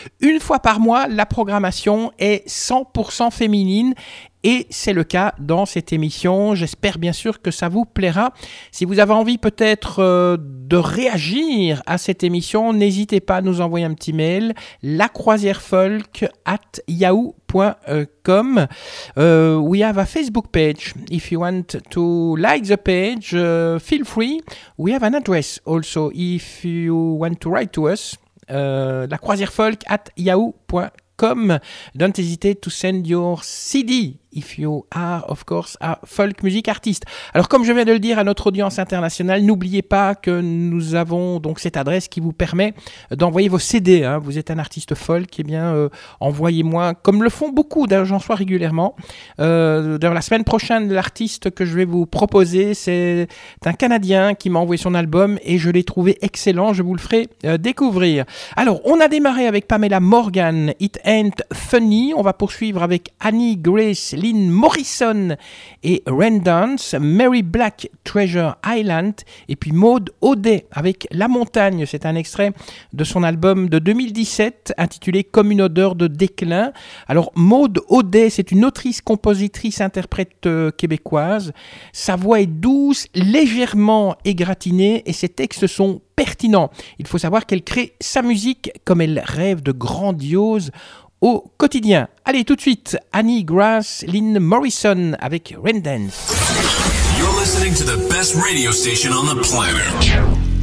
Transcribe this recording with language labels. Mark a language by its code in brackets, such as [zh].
[fr] Une fois par mois, la programmation est 100% féminine et c'est le cas dans cette émission. J'espère bien sûr que ça vous plaira. Si vous avez envie peut-être de réagir à cette émission, n'hésitez pas à nous envoyer un petit mail, lacroisierefolk@yahoo.com. [en] We have a Facebook page. If you want to like the page, feel free. We have an address also. If you want to write to us, lacroisierefolk@yahoo.com. Don't hesitate to send your CD if you are, of course, a folk music artist. [fr] Alors, comme je viens de le dire à notre audience internationale, n'oubliez pas que nous avons donc cette adresse qui vous permet d'envoyer vos CD. Hein. Vous êtes un artiste folk, eh bien, envoyez-moi, comme le font beaucoup, j'en sois régulièrement. D'ailleurs, la semaine prochaine, l'artiste que je vais vous proposer, c'est un Canadien qui m'a envoyé son album et je l'ai trouvé excellent. Je vous le ferai découvrir. Alors, on a démarré avec Pamela Morgan, It Ain't Funny. On va poursuivre avec Annie Grace, Lynn Morrison et Rendance, Mary Black, Treasure Island, et puis Maud O'Day avec La Montagne. C'est un extrait de son album de 2017 intitulé Comme une odeur de déclin. Alors, Maud O'Day, c'est une autrice, compositrice, interprète québécoise. Sa voix est douce, légèrement égratignée et ses textes sont pertinents. Il faut savoir qu'elle crée sa musique comme elle rêve de grandiose au quotidien. Allez, tout de suite, Annie Grace, Lynn Morrison avec Rendance. [en] You're listening to the best radio station on the planet.